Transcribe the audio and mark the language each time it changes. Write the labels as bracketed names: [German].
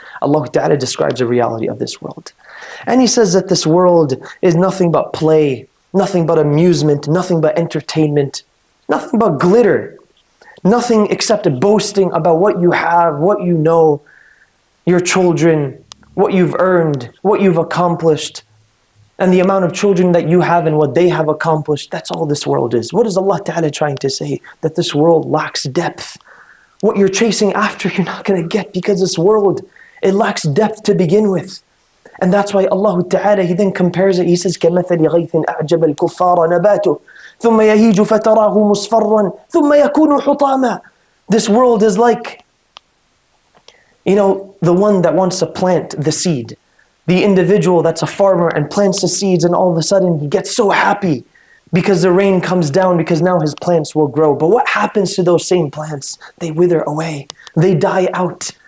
[English] Allah Ta'ala describes the reality of this world. And He says that this world is nothing but play, nothing but amusement, nothing but entertainment, nothing but glitter, nothing except boasting about what you have, what you know, your children, what you've earned, what you've accomplished, and the amount of children that you have and what they have accomplished. That's all this world is. What is Allah Ta'ala trying to say? That this world lacks depth. What you're chasing after, you're not going to get, because this world, it lacks depth to begin with. And that's why Allah Ta'ala, He then compares it. He says, [Arabic] كَمَثَلِ غَيْثٍ أَعْجَبَ الْكُفَّارَ نَبَاتُهُ ثُمَّ يَهِيجُ فَتَرَاهُ مُصْفَرًّا ثُمَّ يَكُونُ حُطَامًا. [English] This world is like, the one that wants to plant the seed. The individual that's a farmer and plants the seeds, and all of a sudden he gets so happy because the rain comes down, because now his plants will grow. But what happens to those same plants? They wither away. They die out.